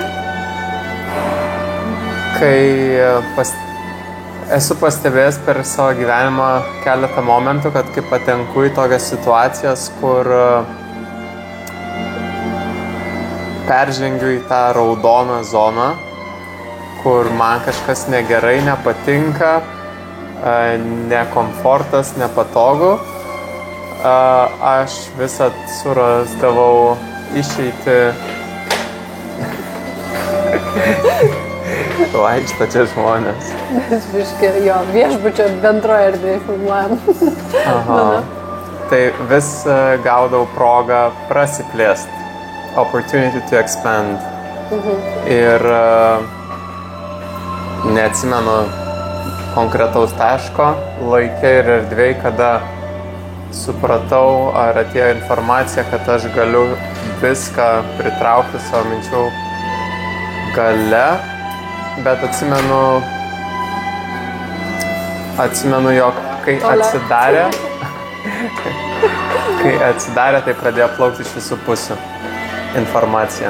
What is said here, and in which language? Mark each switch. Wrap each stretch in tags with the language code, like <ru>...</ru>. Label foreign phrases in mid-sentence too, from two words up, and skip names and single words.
<lt>Kai esu pastebėjęs per savo gyvenimą keletą momentų, kad kai patenku į tokias situacijas, kur peržengiu į tą raudoną zoną, kur man kažkas negerai, nepatinka, nekomfortas, nepatogu, aš visad surasdavau išeitį. Vaikšto čia žmonės. Mes jo, viešbučio bendroje erdvėje filmuojam. Tai vis gaudavau progą prasiplėsti.</lt> <en>Opportunity to expand.</en> <lt>Ir neatsimenu konkretaus taško, laike ir erdvėj, kada supratau ar atėjo informacija, kad aš galiu viską pritraukti savo minčių gale, bet atsimenu, jog kai atsidarė, tai pradėjo plaukti iš visų pusių informacija.</lt>